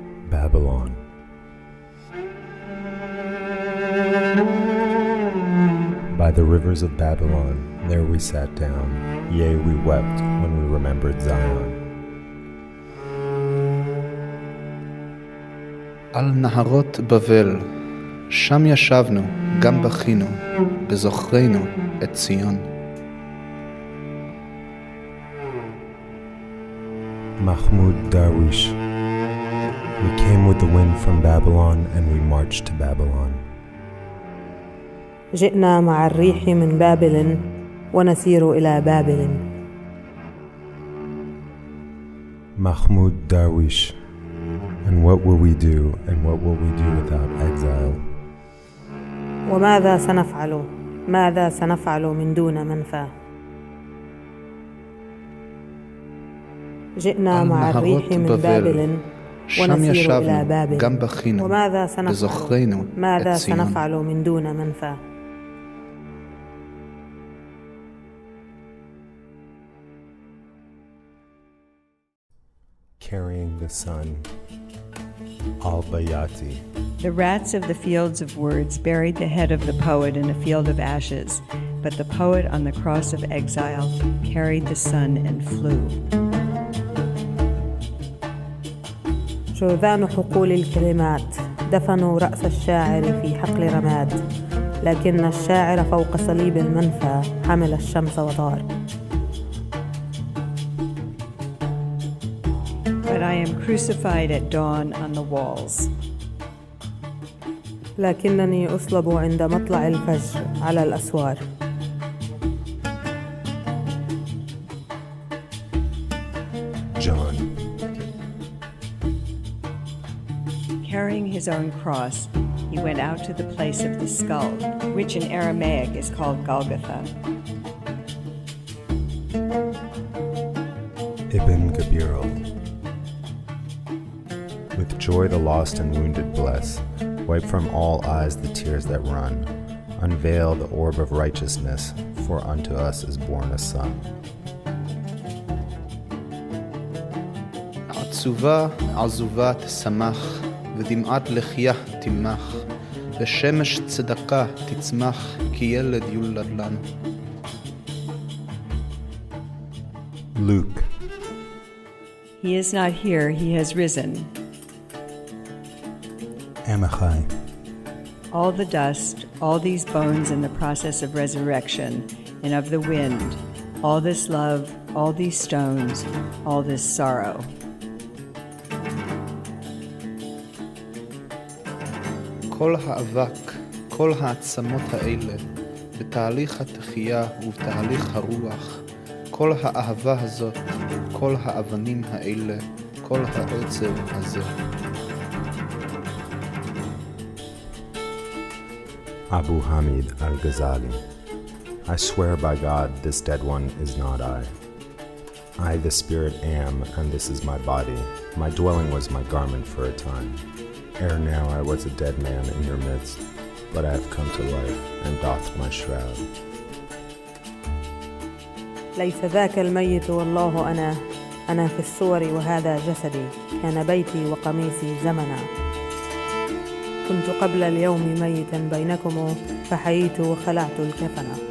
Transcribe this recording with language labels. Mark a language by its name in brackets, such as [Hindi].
[English] Babylon. By the rivers of Babylon, there we sat down, yea, we wept when we remembered Zion. [Hebrew] על נהרות בבל, שם ישבנו, גם בכינו, בזוכרנו את ציון. [English] Mahmoud Darwish. We came with the wind from Babylon and we marched to Babylon. [Arabic] جئنا مع الريح من بابل ونسير إلى بابل. [English] Mahmoud Darwish. And what will we do, and what will we do without exile? [Arabic] وماذا سنفعل؟ ماذا سنفعل من دون منفى؟ جئنا مع الريح من بابل ونسير إلى بابل. وماذا سنفعل؟ ماذا سنفعل من دون منفى؟ [English] Carrying the sun. Al-Bayati. The rats of the fields of words buried the head of the poet in a field of ashes, but the poet on the cross of exile carried the sun and flew. [Arabic] جوذان حقول الكلمات دفنوا رأس الشاعر في حقل رماد، لكن الشاعر فوق صليب المنفى حمل الشمس وطار. [English] that I am crucified at dawn on the walls. [Arabic] لكنني أصلب عند مطلع الفجر على الأسوار. [English] John. Carrying his own cross, he went out to the place of the skull, which in Aramaic is called Golgotha. Ibn Gabirol. With joy the lost and wounded bless, wipe from all eyes the tears that run, unveil the orb of righteousness, for unto us is born a son. [Hebrew] עצובה עזובה תשמח, ודמעת לחייה תמח, ושמש צדקה תצמח, כי ילד יולד לנו. [English] Luke. He is not here, he has risen. Amichai. All the dust, all these bones in the process of resurrection, and of the wind, all this love, all these stones, all this sorrow. [Hebrew] כל האבק, כל העצמות האלה, בתהליך התחייה ובתהליך הרוח, כל האהבה הזאת, כל האבנים האלה, כל העצב הזה. [English] Abu Hamid al-Ghazali. I swear by God, this dead one is not I. I, the spirit, am, and this is my body. My dwelling was my garment for a time. Ere now I was a dead man in your midst, but I have come to life and doffed my shroud. [Arabic] ليس ذاك الميت والله أنا في الصور وهذا جسدي، كان بيتي وقميصي زمنا. كنت قبل اليوم ميتا بينكم، فحييت وخلعت الكفن.